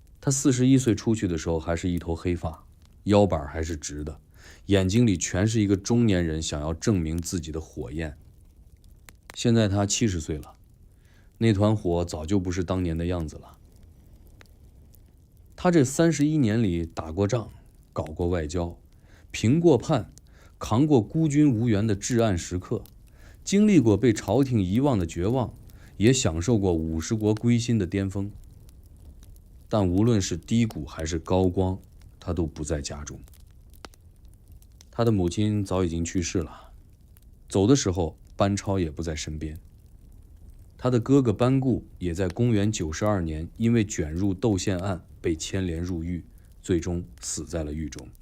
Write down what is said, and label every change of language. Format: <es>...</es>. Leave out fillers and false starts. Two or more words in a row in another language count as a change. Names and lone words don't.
<zh>他41歲出去的時候還是一頭黑髮，腰板還是直的，眼睛裡全是一個中年人想要證明自己的火焰。現在他70歲了，那團火早就不是當年的樣子了。他這31 年裡打過仗，搞過外交，平過叛，扛過孤軍無援的至暗時刻，經歷過被朝廷遺忘的絕望，也享受過50國歸心的巔峰。但無論是低谷還是高光，他都不在家中。他的母親早已經去世了，走的时候班超也不在身邊。他的哥哥班固也在公元92年因為捲入竇憲案被牽连入獄，最終死在了獄中。</zh>